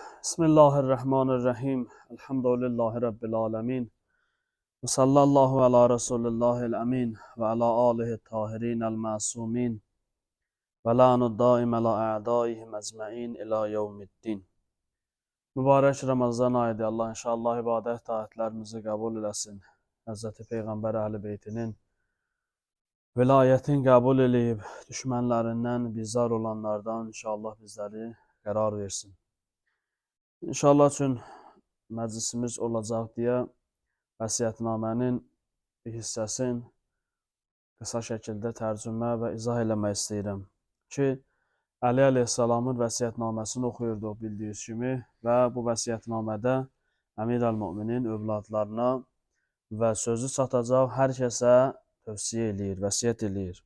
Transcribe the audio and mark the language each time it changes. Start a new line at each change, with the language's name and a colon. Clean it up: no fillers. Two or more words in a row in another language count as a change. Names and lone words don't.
Arabic: بسم الله الرحمن الرحيم. الحمد لله رب العالمين. وصلى الله على رسول الله الأمين. وعلى آله الطاهرين المعصومين. واللعن الدائم على أعدائهم أجمعين إلى يوم الدين.
Azerbaijani: Mübarək Ramazan ayıdır. Allah inşallah ibadət taatlərimizi qəbul eləsin. Həzrəti Peyğəmbər Əhl-i Beytinin vilayətin qəbul eləyib, düşmənlərindən bizar olanlardan inşallah bizləri qərar versin. İnşallah üçün məclisimiz olacaq deyə vəsiyyətnamənin bir hissəsini qısa şəkildə tərcümə və izah eləmək istəyirəm ki, Əli əleyhissalamın vəsiyyətnaməsini oxuyurduq bildiyiniz kimi və bu vəsiyyətnamədə Əmir əl-Möminin övladlarına və sözü çatacaq hər kəsə tövsiyə eləyir, vəsiyyət eləyir.